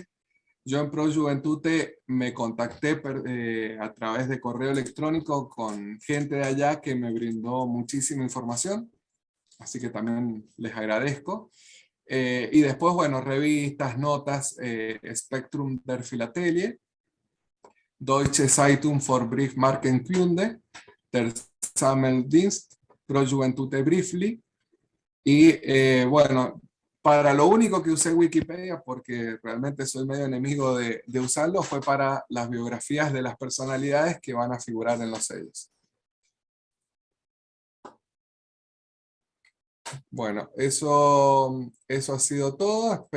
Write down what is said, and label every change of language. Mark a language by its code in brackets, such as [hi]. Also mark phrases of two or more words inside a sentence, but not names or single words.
[es] Yo en Pro Juventute me contacté a través de correo electrónico con gente de allá que me brindó muchísima información, así que también les agradezco. Y después, bueno, revistas, notas, Spectrum der Philatelie, Deutsche Zeitung für Briefmarkenkunde, der Sammeldienst, Pro Juventute Briefly, y bueno, para lo único que usé Wikipedia, porque realmente soy medio enemigo de usarlo, fue para las biografías de las personalidades que van a figurar en los sellos. Bueno, eso ha sido todo.